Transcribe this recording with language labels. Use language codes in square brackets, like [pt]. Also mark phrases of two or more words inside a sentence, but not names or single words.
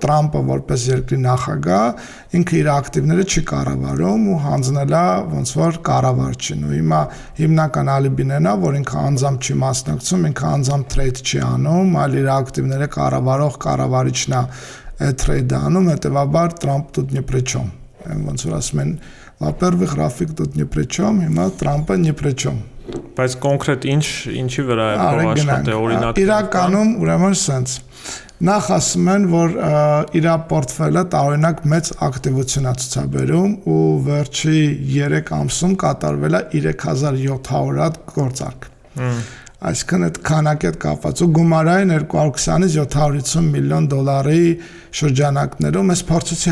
[hy] Թրամփը որպես երկրի նախագահ ինքը իր ակտիվները չի կառավարում ու հանձնել է ոնց որ կառավարչին։ Ու հիմա հիմնական ալիբին է, որ ինքը անձամբ չի մասնակցում, ինքը անձամբ թրեյդ չի անում, այլ իր ակտիվները կառավարող կառավարիչն է трейд անում, հետևաբար [ru] Трамп тут ни при чем։ [hy] Ոնց որ ասում են, [ru] во-первых, Рафիկ тут ни при чем, հիմա Թրամփը ни при чем։ [hy] Բայց կոնկրետ ինչի վրա է աշխատել օրինակ։ Իրականում ուրեմն սենց։ Նախ ասում են, որ իր պորտֆելը տարօրինակ մեծ ակտիվություն է ցուցաբերում ու վերջի 3 ամսում կատարվել է 3700 հատ գործարք։ Այսինքն այդ քանակի հետ կապված ու գումարային 220-ից 750 միլիոն դոլարի շրջանակներում ես փորձեցի